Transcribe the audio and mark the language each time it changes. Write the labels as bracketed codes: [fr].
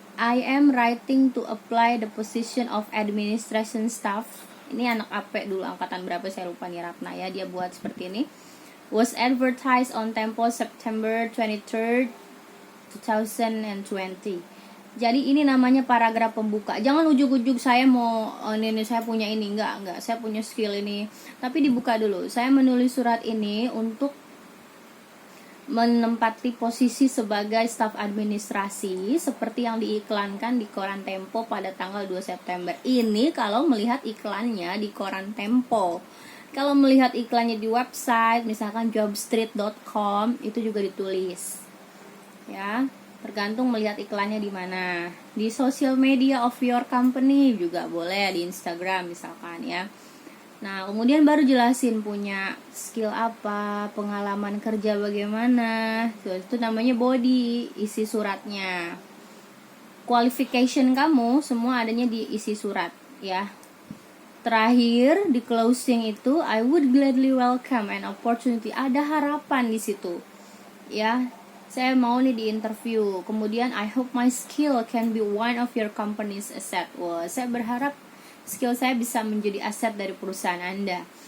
[en] I am writing to apply the position of administration staff. [id] Ini anak AP dulu, angkatan berapa saya lupa nih, Ratna ya. Dia buat seperti ini. [en] Was advertised on Tempo September 23rd 2020. [id] Jadi ini namanya paragraf pembuka. Jangan ujuk-ujuk saya mau ini saya punya ini, enggak, saya punya skill ini. Tapi dibuka dulu. Saya menulis surat ini untuk menempati posisi sebagai staf administrasi seperti yang diiklankan di koran Tempo pada tanggal 2 September. Ini kalau melihat iklannya di koran Tempo. Kalau melihat iklannya di website, misalkan jobstreet.com, itu juga ditulis. Ya, tergantung melihat iklannya di mana. Di [en] social media of your company [id] juga boleh, di Instagram misalkan ya. Nah, kemudian baru jelasin punya skill apa, pengalaman kerja bagaimana. Itu namanya body, isi suratnya. Qualification kamu semua adanya di isi surat ya. Terakhir di closing itu, [en] I would gladly welcome an opportunity. [id] Ada harapan di situ. Ya, saya mau nih di interview. [en] Kemudian I hope my skill can be one of your company's asset. [id] Wah, saya berharap skill saya bisa menjadi aset dari perusahaan Anda.